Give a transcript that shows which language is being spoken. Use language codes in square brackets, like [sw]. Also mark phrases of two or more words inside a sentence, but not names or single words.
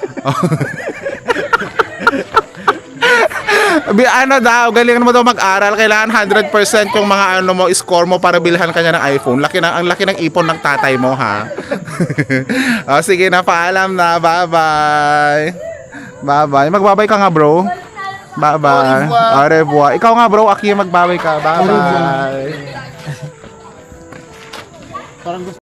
[tl] Ano daw, galingan mo daw mag-aral. Kailangan 100% yung mga ano mo, score mo para bilhan ka niya ng iPhone. Ang laki ng ipon ng tatay mo, ha? O, sige na, paalam na. Bye-bye. Bye-bye. Magbabay ka nga, bro. [fr] Bye-bye. Au revoir. [tl] Ikaw nga, bro. Aki, magbabay ka. Bye-bye. Parang gusto